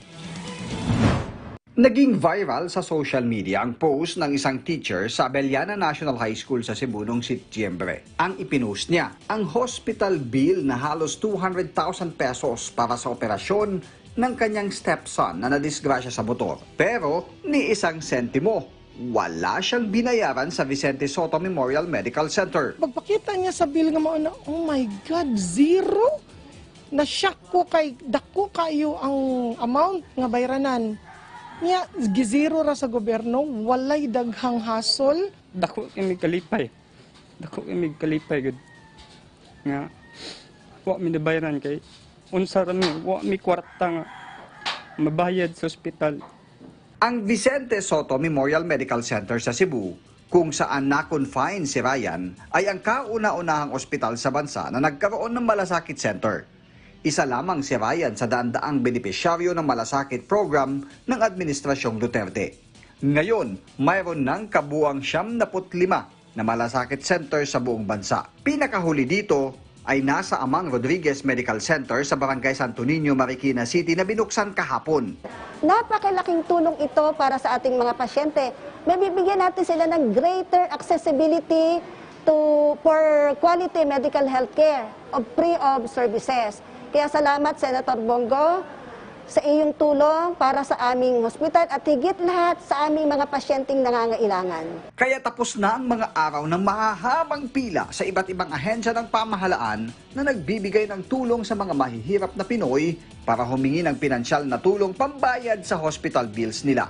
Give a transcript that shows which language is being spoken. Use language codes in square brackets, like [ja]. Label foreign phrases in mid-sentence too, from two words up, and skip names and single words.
[tl] Naging viral sa social media ang post ng isang teacher sa Abellana National High School sa Cebu noong Setyembre. Ang ipinost niya, ang hospital bill na halos 200,000 pesos para sa operasyon ng kanyang stepson na nadisgrasya sa motor. Pero ni isang sentimo, wala siyang binayaran sa Vicente Soto Memorial Medical Center. [ceb] Pagpakita niya sa bill nga mao na, [en] oh my God, [ceb] zero? Na-shock ko kay dako kayo ang amount nga bayranan. Nya gizero ra sa gobyerno, walay daghang hasol. Dako kami kalipay. Dako kami kalipay gud. Nga wa mi nabayaran kay unsa ra mi wa mi kwarta nga mabayad sa ospital. [tl] Ang Vicente Soto Memorial Medical Center sa Cebu, kung saan na-confine si Ryan, ay ang kauna-unahang ospital sa bansa na nagkaroon ng Malasakit Center. Isa lamang si Ryan sa daan-daang benepisyaryo ng Malasakit Program ng Administrasyong Duterte. Ngayon, mayroon ng kabuang 75 na Malasakit Center sa buong bansa. Pinakahuli dito ay nasa Amang Rodriguez Medical Center sa Barangay Santo Niño, Marikina City na binuksan kahapon. Napakalaking tulong ito para sa ating mga pasyente. May bibigyan natin sila ng [en] greater accessibility for quality medical health care of free of services. [tl] Kaya salamat, Senator Bongo, sa iyong tulong para sa aming hospital at higit lahat sa aming mga pasyenteng nangangailangan. Kaya tapos na ang mga araw ng mahahabang pila sa iba't ibang ahensya ng pamahalaan na nagbibigay ng tulong sa mga mahihirap na Pinoy para humingi ng pinansyal na tulong pambayad sa hospital bills nila.